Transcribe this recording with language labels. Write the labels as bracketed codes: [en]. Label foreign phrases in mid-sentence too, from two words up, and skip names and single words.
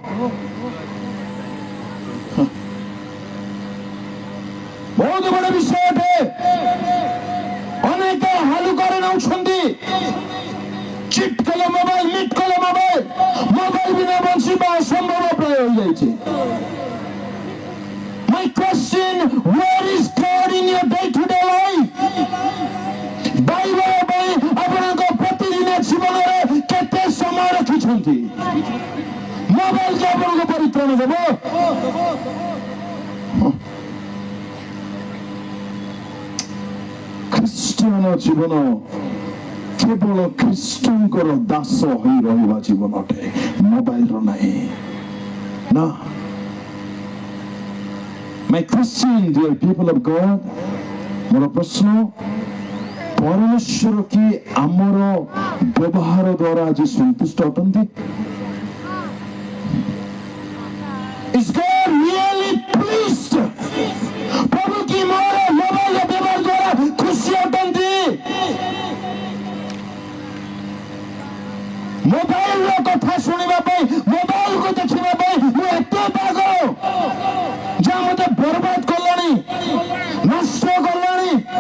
[or] ବହୁତ ବଡ଼ ବିଷୟ ଅଟେ। ଅନେକ ହାଲୁକାରେ ନେଉଛନ୍ତି। ଚିଟ୍ କଲେ ମୋବାଇଲ, ମିଟ୍ କଲେ ମୋବାଇଲ, ମୋବାଇଲ ବିନା ବଞ୍ଚିବା ଅସମ୍ଭବ ପ୍ରାୟ ହୋଇଯାଇଛି। [en] My question, where is God in your day-to-day life? [or] ବାଇବେଲ ପାଇଁ ଆପଣଙ୍କ ପ୍ରତିଦିନ ଜୀବନରେ କେତେ ସମୟ ରଖିଛନ୍ତି? ମୋବାଇଲ କି ଆପଣଙ୍କୁ ପରିତ୍ରାଣ ଦେବ? ଖ୍ରୀଷ୍ଟିଆନ ଜୀବନ କେବଳ ଖ୍ରୀଷ୍ଟଙ୍କର ଦାସ ହୋଇ ରହିବା ଜୀବନ ଅଟେ, ମୋବାଇଲର ନାହିଁ ନା। [en] My Christian dear people of God, [or] ମୋର ପ୍ରଶ୍ନ, ପରମେଶ୍ୱର କି ଆମର ବ୍ୟବହାର ଦ୍ୱାରା ଆଜି ସନ୍ତୁଷ୍ଟ ଅଟନ୍ତି? [en] Is God really pleased? [or] ପ୍ରଭୁ କି ମୋର ମୋବାଇଲ ବ୍ୟବହାର ଦ୍ୱାରା ଖୁସି ଅଟନ୍ତି? ମୋବାଇଲର କଥା ଶୁଣିବା ପାଇଁ, ମୋବାଇଲକୁ ଦେଖିବା ପାଇଁ ମୁଁ ଏତେ ପାଗଳ ଯାହା ମତେ ବର୍ବାଦ କଲାଣି, ନଷ୍ଟ କଲାଣି।